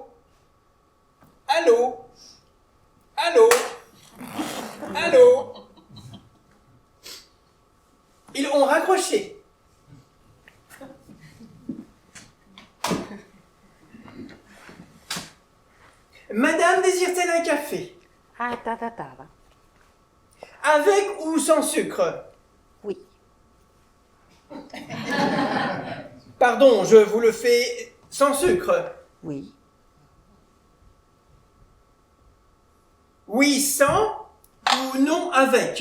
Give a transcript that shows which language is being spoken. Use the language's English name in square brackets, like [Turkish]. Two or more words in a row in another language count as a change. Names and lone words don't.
[French] Allô? Allô? Allô? Ils ont raccroché. Madame désire-t-elle un café? Ah, tada, tada. Avec ou sans sucre? Oui. Pardon, je vous le fais sans sucre. Oui. Oui, sans ou non avec?